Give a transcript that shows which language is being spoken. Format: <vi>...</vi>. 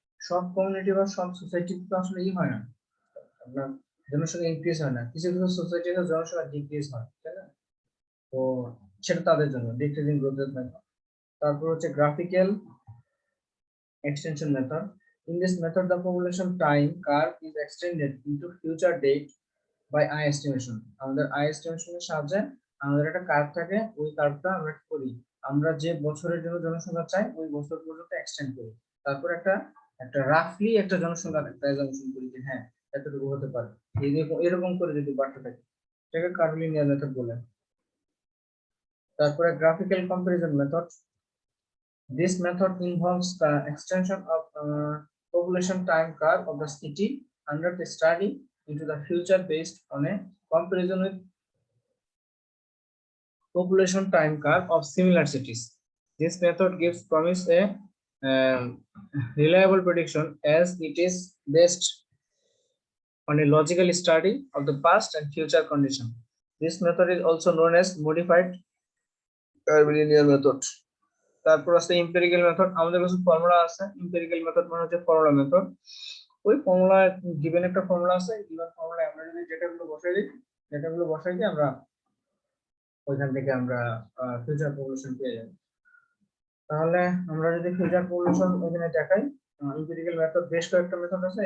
<bn>সব কমিউনিটি বা সব সোসাইটি তো আসলে হয় না, আপনার জনসংখ্যা ইনক্রিজ হয় না, কিছু কিছু সোসাইটিতে জনসংখ্যা ডিক্রিজ হয়, তাই না? তো সেটা তাদের জন্য ডিক্রিজিং গ্রোথ রেট মেথড। তারপর হচ্ছে graphical extension method.</bn> <en>In this method, the population time curve is extended into future date by eye estimation.</en> <bn>আমাদের আই এস্টিমেশনের সাহায্যে আমাদের একটা কার্ভ থাকে, ওই কার্ভটা আমরা করি, আমরা যে বছরের জন্য জনসংখ্যা চাই ওই বছর পর্যন্ত এক্সটেন্ড করি, তারপর একটা রাফলি একটা জনসংখ্যা একটা অ্যাজাম্পশন করি যে হ্যাঁ এতটুকু হতে পারে, এরকম করে যদি বাড়তে থাকে সেটাকে কার্ভলিনিয়ার মেথড বলে। তারপরে graphical comparison method.</bn> <en>This method involves the extension of population time curve of the city under the study into the future based on a comparison with population time curve of similar cities. This method gives promise a reliable prediction as it is based on a logical study of the past and future condition. This method is also known as modified curvilinear method.</en> <bn>তারপর আছে empirical method. আমাদের কাছে formula আছে, empirical method মানে হচ্ছে formula method. ওই formula given একটা formula আছে, গিভেন ফর্মুলা আমরা যদি ডেটাগুলো বসাই দিই আমরা ওইখান থেকে আমরা ফিউচার পপুলেশন পেয়ে যাব। তাহলে আমরা যদি ফিউচার পপুলেশন এখানে দেখাই, এম্পিরিক্যাল মেথড বেশ কয়েকটা মেথড আছে।</bn>